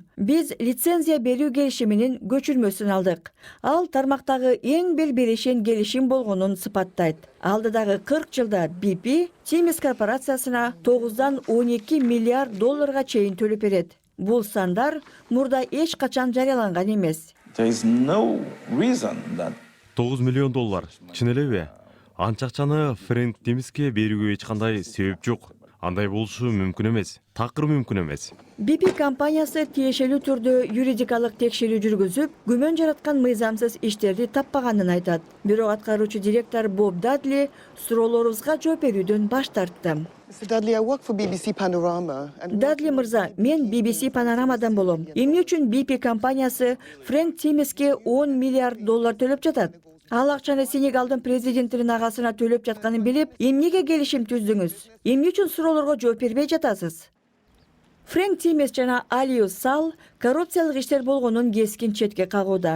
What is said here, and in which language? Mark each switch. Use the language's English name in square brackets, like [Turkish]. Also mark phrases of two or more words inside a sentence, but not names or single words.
[Kyrgyz] Биз лицензия берүү келишиминин көчүрмөсүн алдык. Ал тармактагы эң бир берешен келишим болгонун сыпаттайт. Алдыдагы 40 жылда BP Тимис корпорациясына 9-дан 12 миллиард долларга чейин төлөп берет. Бул сандар мурда эч качан жарыяланган эмес. [English] There is no reason that [Kyrgyz] 9 миллион доллар. Чын элеби? Анча акчаны Фрэнк Тимиске берүүгө эч кандай себеп жок. Андай болушу мүмкүн эмес. Такыр мүмкүн эмес. BP компаниясы тиешелүү түрдө юридикалык текшерүү жүргүзүп, күмөн жараткан мыйзамсыз иштерди таппаганын айтат. Бирок аткаруучу директор Боб Дадли суроолорубузга жооп берүүдөн баш тартты. [English] Mr. Dudley, I work for BBC Panorama. [Kyrgyz] Дадли мырза, мен BBC Panorama'дан болом. Эмне үчүн BP компаниясы Фрэнк Тимиске 10 миллиард доллар төлөп жатат? Ал акчаны Сенегалдын президентинин агасына төлөп жатканын билип, эмнеге келишим түздүңүз? Эмне үчүн суроолорго жооп бербей жатасыз? Фрэнк Тимис жана Алиус Сал коррупциялык иштер болгонун кескин четке кагууда.